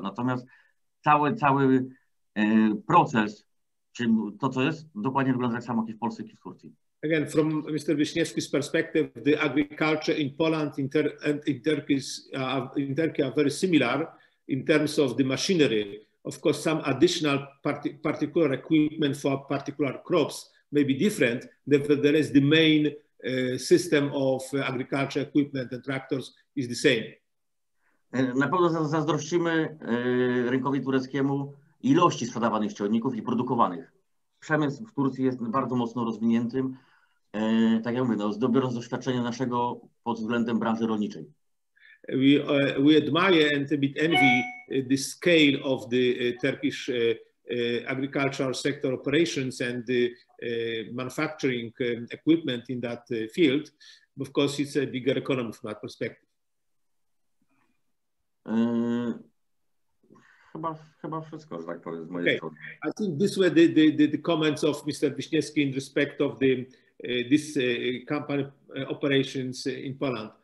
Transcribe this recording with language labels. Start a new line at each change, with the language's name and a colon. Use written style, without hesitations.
Polish: Natomiast cały proces, czyli to, co jest, dokładnie wygląda tak samo jak i w Polsce, jak i w Turcji.
English: Again, from Mr. Wiśniewski's perspective, the agriculture in Poland and in Turkey are very similar in terms of the machinery. Of course, some additional particular equipment for particular crops may be different. Nevertheless, the main system of agriculture equipment and tractors is the same.
Polish: Na pewno zazdrościmy rynkowi tureckiemu ilości sprzedawanych ciągników i produkowanych. Przemysł w Turcji jest bardzo mocno rozwiniętym, tak jak mówię, biorąc doświadczenie naszego pod względem branży rolniczej.
English: We admire and a bit envy the scale of the Turkish agricultural sector operations and the manufacturing equipment in that field. Of course, it's a bigger economy from that perspective.
Polish: Chyba wszystko, że tak powiem, z mojej strony.
English: I think these were the comments of Mr. Wiśniewski in respect of this company operations in Poland.